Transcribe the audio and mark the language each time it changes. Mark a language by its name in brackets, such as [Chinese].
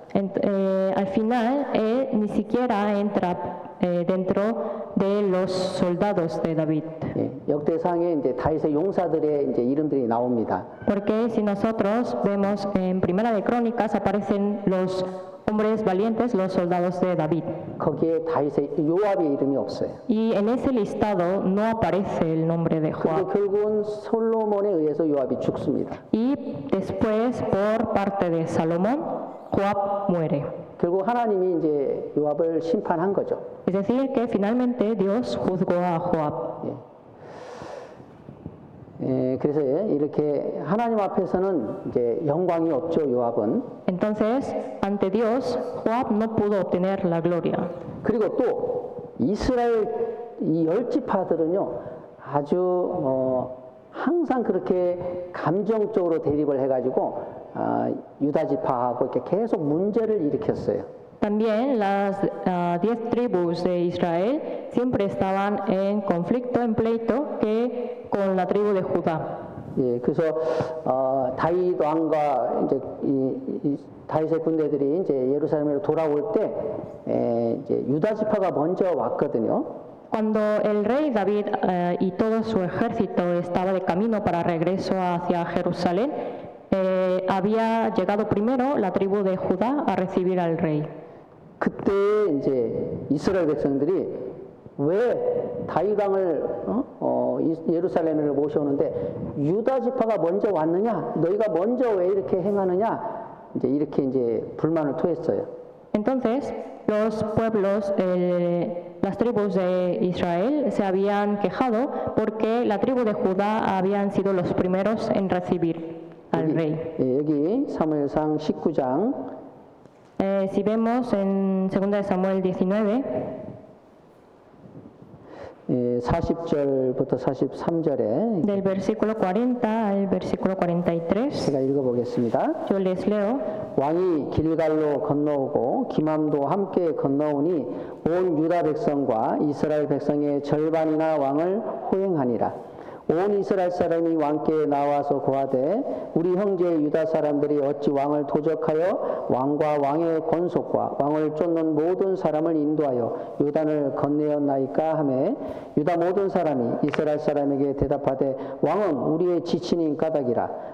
[Spanish] Al final, él ni siquiera entra dentro de los soldados de David. [Korean] 역대상에 이제 다윗의 용사들의 이제 이름들이 나옵니다. [Spanish] Porque si nosotros vemos en Primera de Crónicas aparecen los hombres valientes, los soldados de David. [Korean] 거기에 다윗의 요압의 이름이 없어요. [Spanish] Y en ese listado no aparece el nombre de [Korean] 그리고 [Spanish] Joab. [Korean] 결국은 솔로몬에 의해서 요압이 죽습니다. [Spanish] Y después, por parte de Salomón, Joab muere. [Korean] 결국 하나님이 이제 요압을 심판한 거죠. [Spanish] Es decir, que finalmente Dios juzgó a Joab. [Korean] 그래서 이렇게 하나님 앞에서는 이제 영광이 없죠. 요압은. [Spanish] Entonces, ante Dios, Joab no pudo obtener la gloria. [Korean] 그리고 또 이스라엘 이 열 지파들은요 아주 항상 그렇게 감정적으로 대립을 해가지고 유다 지파하고 이렇게 계속 문제를 일으켰어요. [Spanish] También las 10 tribus de Israel siempre estaban en conflicto, en pleito, que con la tribu de Judá. [Korean] 예, 그래서 다윗 왕과 이제 다윗의 군대들이 이제 예루살렘으로 돌아올 때 이제 유다 지파가 먼저 왔거든요. [Spanish] Cuando el rey David y todo su ejército estaba de camino para regreso hacia Jerusalén, había llegado primero la tribu de Judá a recibir al rey. [Korean] 그때 이제 이스라엘 백성들이 왜 다윗 왕을 예루살렘으로 모셔오는데 유다 지파가 먼저 왔느냐? 너희가 먼저 왜 이렇게 행하느냐? 이제 이렇게 이제 불만을 토했어요. [Spanish] Entonces, los pueblos, las tribus de Israel se habían quejado porque la tribu de Judá habían sido los primeros en recibir al rey. [Korean] 여기 사무엘상 19장 [Spanish] Si vemos en 2 de Samuel 19, [Korean] 40절부터 43절에 [Spanish] del versículo 40 al versículo 43, [Korean] 제가 읽어보겠습니다. [Spanish] yo les leo. [Korean] 왕이 길갈로 건너오고 기맘도 함께 건너오니 온 유다 백성과 이스라엘 백성의 절반이나 왕을 호행하니라. 온 이스라엘 사람이 왕께 나와서 고하되 우리 형제 유다 사람들이 어찌 왕을 도적하여 왕과 왕의 권속과 왕을 쫓는 모든 사람을 인도하여 요단을 건네었나이까 하매 유다 모든 사람이 이스라엘 사람에게 대답하되 왕은 우리의 지친인 까닭이라.